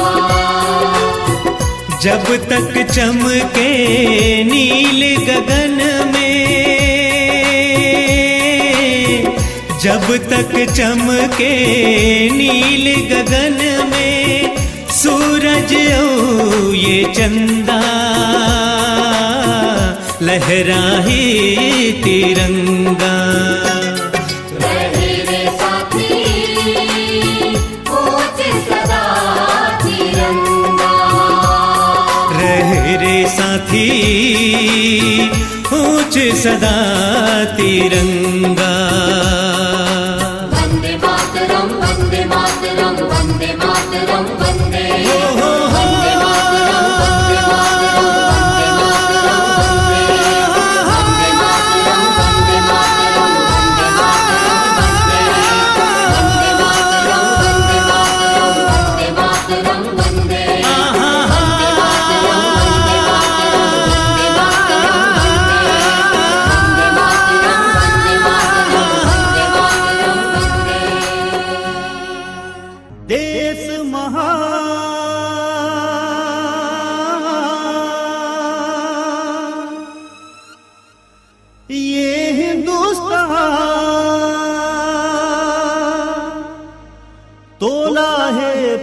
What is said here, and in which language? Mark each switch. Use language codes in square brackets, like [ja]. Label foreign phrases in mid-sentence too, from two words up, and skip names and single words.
[hi] जब तक चमके नील गगन में जब तक चमके नील गगन में सूरज ओ ये चंदा लहराए तिरंगा लहरे रे साथी ऊंच सदा तिरंगा रहे रे साथी ऊंच सदा तिरंगा [sa] वंदे मातरम वंदे मातरम वंदे मातरम वंदे वंदे मातरम वंदे मातरम वंदे मातरम वंदे वंदे मातरम वंदे मातरम वंदे मातरम वंदे वंदे मातरम वंदे मातरम वंदे वंदे मातरम वंदे मातरम [hi] देश महान ये हिंदुस्तान तोला है